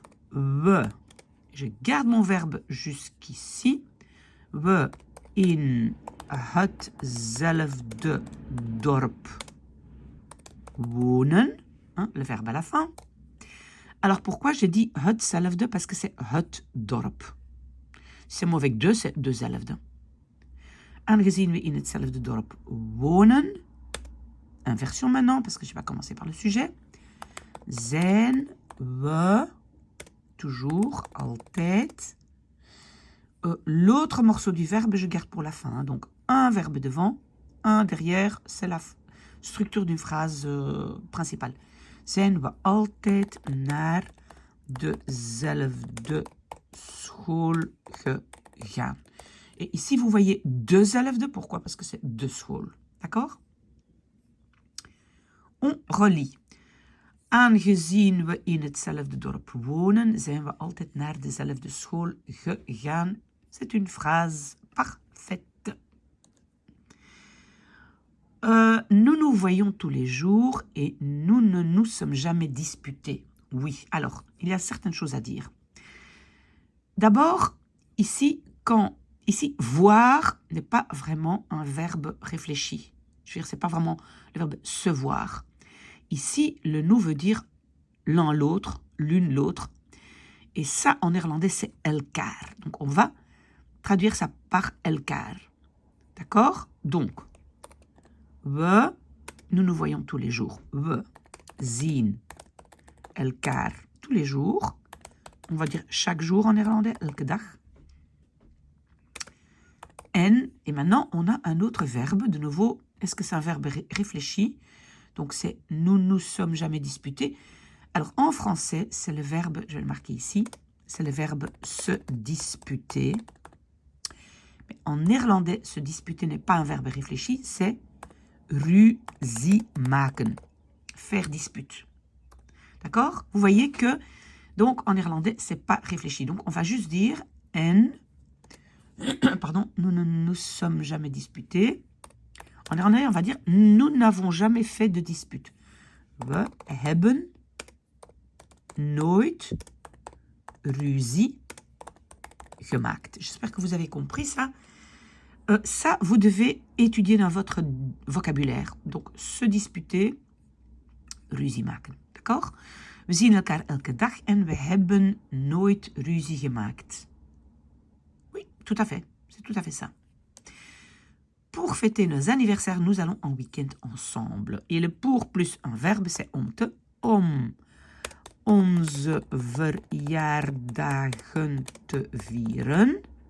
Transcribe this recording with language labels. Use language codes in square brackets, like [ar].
[fr] We, je garde mon verbe jusqu'ici, [nl] we in hetzelfde dorp wonen, [fr] hein, le verbe à la fin. Alors pourquoi j'ai dit hetzelfde? Parce que c'est het dorp. C'est mot avec deux, c'est dezelfde. [nl] Aangezien we in hetzelfde dorp wonen, [fr] inversion maintenant, parce que je vais commencer par le sujet, [nl] zijn we, [fr] toujours, altijd. L'autre morceau du verbe, je garde pour la fin. Hein. Donc, un verbe devant, un derrière, c'est la structure d'une phrase principale. [nl] Zijn we altijd naar dezelfde school gegaan. [fr] Et ici, vous voyez dezelfde. Pourquoi? Parce que c'est de school. D'accord? On relie. [nl] Aangezien we in hetzelfde dorp wonen, zijn we altijd naar dezelfde school gegaan. [fr] C'est une phrase parfaite. Nous nous voyons tous les jours et nous ne nous sommes jamais disputés. Oui, alors, il y a certaines choses à dire. D'abord, ici, voir n'est pas vraiment un verbe réfléchi. Je veux dire, c'est pas vraiment le verbe se voir. Ici, le nous veut dire l'un l'autre, l'une l'autre. Et ça, en néerlandais, c'est elkaar. Donc, on va traduire ça par elkaar. D'accord? Donc, nous nous voyons tous les jours. [nl] We zien elkaar [fr] tous les jours. On va dire chaque jour en néerlandais, elke dag. Et maintenant, on a un autre verbe. De nouveau, est-ce que c'est un verbe réfléchi? Donc, c'est « nous nous sommes jamais disputés ». Alors, en français, c'est le verbe, je vais le marquer ici, c'est le verbe « se disputer ». Mais en néerlandais, se disputer n'est pas un verbe réfléchi, c'est « [nl] ruzie maken [fr] », faire dispute. D'accord? Vous voyez que, donc, en néerlandais, c'est pas réfléchi. Donc, on va juste dire « pardon, nous ne nous sommes jamais disputés ». En néerlandais, on va dire « nous n'avons jamais fait de dispute ». [nl] We hebben nooit ruzie gemaakt. [fr] J'espère que vous avez compris ça. Ça, vous devez étudier dans votre vocabulaire. Donc, se disputer, [nl] ruzie maken. [fr] D'accord? [nl] We zien elkaar elke dag en we hebben nooit ruzie gemaakt. [fr] Oui, tout à fait. C'est tout à fait ça. Pour fêter nos anniversaires, nous allons en week-end ensemble. Et le pour plus un verbe, c'est [nl] om onze verjaardagen te vieren.